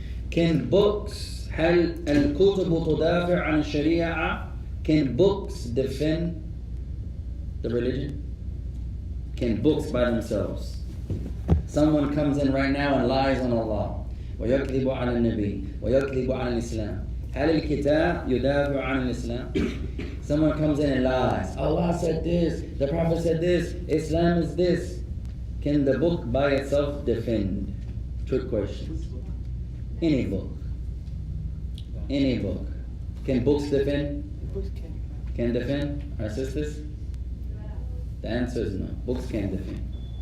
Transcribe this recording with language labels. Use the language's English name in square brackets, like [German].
[English] Can books, [Arabic] هل الكتب تدافع عن الشريعة? [English] Can books defend the religion? Can books by themselves? Someone comes in right now and lies on Allah. [Arabic] ويكذب على النبي ويكذب على الإسلام. هل الكتاب يدافع عن الإسلام? [English] Someone comes in and lies. Allah said this, the Prophet said this, Islam is this. Can the book by itself defend? Trick questions. Any book. Any book. Can books defend? Can defend? Our sisters? The answer is no. Books can't defend.